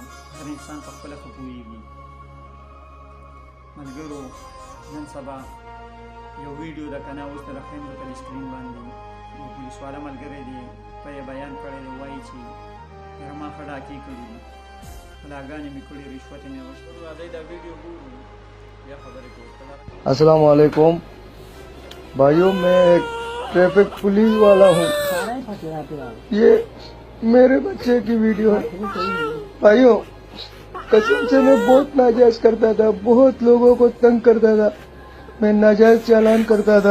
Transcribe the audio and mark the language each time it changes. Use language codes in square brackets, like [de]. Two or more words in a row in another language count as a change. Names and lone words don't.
[ps] هر انسان په خپله ښه پوهېږي. ملګرو نن سبا یو ویډیو ده که نه، اوس د ښیم په سکرین باندې یو پولیس والا ملګری دی په یې بیان کړی دی، وایي چې یاره ما ښه ډاکې کړي دي، غلاګانې مې کړي، رشوت یې مې اخیستی. راځئ دا ویډیو ګورو بیا خبرې کوو. [ur] السلام علیکم بھائیوں، میں ایک ٹریفک پولیس والا ہوں. یہ میرے بچے کی ویڈیو ہے. بھائیوں قسم سے میں بہت ناجائز کرتا تھا، بہت لوگوں کو تنگ کرتا تھا، میں ناجائز چالان کرتا تھا.